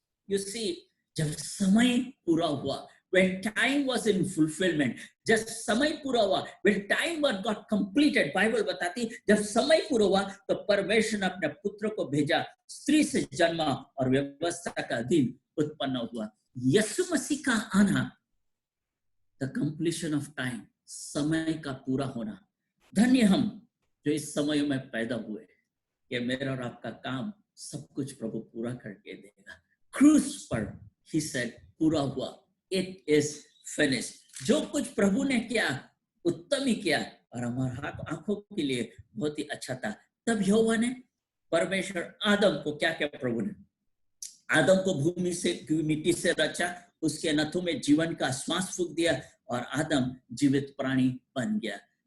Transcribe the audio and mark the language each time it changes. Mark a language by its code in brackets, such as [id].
[en] you see, [hi] जब समय पूरा हुआ, [en] when time was in fulfillment, [hi] जब समय पूरा हुआ, [en] when time was got completed, [hi] Bible बताती जब समय पूरा हुआ तो परमेश्वर ने अपने पुत्र को भेजा, स्त्री से जन्मा और व्यवस्था का दिन उत्पन्न हुआ। यीशु मसीह का आना, [en] the completion of time, [hi] समय का पूरा होना। धन्य हम जो इस समय में पैदा हुए कि मेरा और आपका काम सब कुछ प्रभु पूरा करके देगा। क्रूस पर [en] he said, [hi] पूरा हुआ, [en] it is finished। [hi] जो कुछ प्रभु ने किया उत्तम ही किया और हमारे आंखों के लिए बहुत ही अच्छा था। तब यहोवा ने, परमेश्वर आदम को क्या किया? प्रभु ने आदम को भूमि से, मिट्टी से रचा, उसके नथों में जीवन का श्वास फूंक दिया और आदम जीवित प्राणी बन गया।